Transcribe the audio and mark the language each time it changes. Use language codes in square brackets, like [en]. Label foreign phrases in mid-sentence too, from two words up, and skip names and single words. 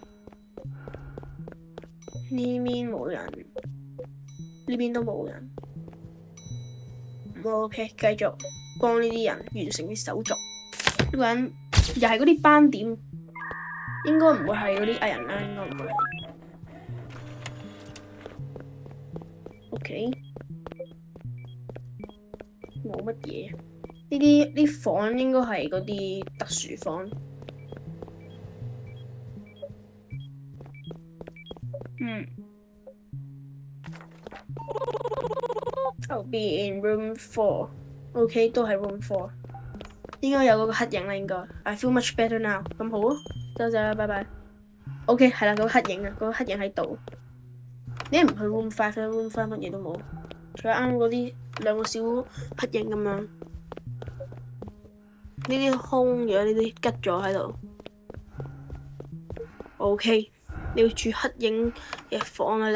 [yue] 呢邊冇人，呢邊都冇人。OK， 繼續幫呢啲人完成啲手續。呢個人又係嗰啲斑點，應該唔會係嗰啲藝人啦，應該唔會係。OK，冇乜嘢。呢啲房應該係嗰啲特殊房。 [en] I'll be in room 4。 [yue] OK， 都係 room 4。應該有嗰個黑影啦，應該。 [en] I feel much better now。 [yue] 咁好啊，多謝啦，拜拜。OK， 係啦，嗰個黑影啊，嗰個黑影喺度。你唔去 room 5咧？room 5乜嘢都冇，除咗啱嗰啲兩個小黑影咁樣。呢啲空咗，呢啲吉咗喺度。OK， 你要住黑影嘅房啊！